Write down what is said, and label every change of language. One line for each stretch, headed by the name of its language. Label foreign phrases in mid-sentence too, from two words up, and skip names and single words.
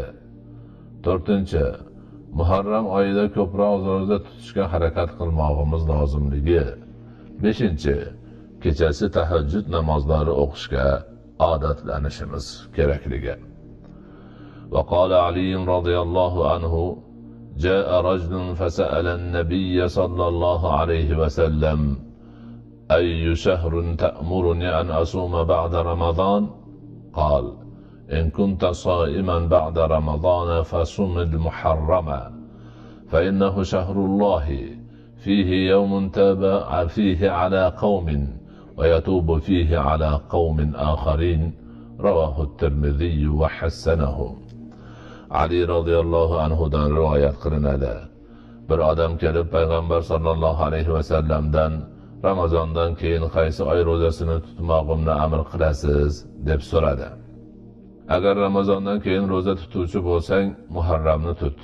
Uzbek: To'rtinchi, Muharram oyida ko'proq ro'za tutishga harakat qilmoqimiz lozimligi. Beshinchi, kechasi tahajjud namozlari o'qishga odatlanishimiz kerakligi.
Arabic: وقال علي رضي الله عنه: جاء رجل فسأل النبي صلى الله عليه وسلم: أي شهر تأمرني أن أصوم بعد رمضان؟ قال: إن كنت صائما بعد رمضان فصم المحرم، فإنه شهر الله، فيه يوم تاب فيه على قوم ويتوب فيه على قوم آخرين، رواه الترمذي وحسنه.
Uzbek: Ali
Arabic: رضي الله عنه
Uzbek: rivoyat qilinadi. Bir odam kelib payg'ambar
Arabic: صلى الله عليه وسلم
Uzbek: Ramazondan keyin qaysi oy ro'zasini tutmoqimni amr qilasiz deb so'radi. Agar Ramazondan keyin ro'za tutuvchi bo'lsang, Muharramni tut.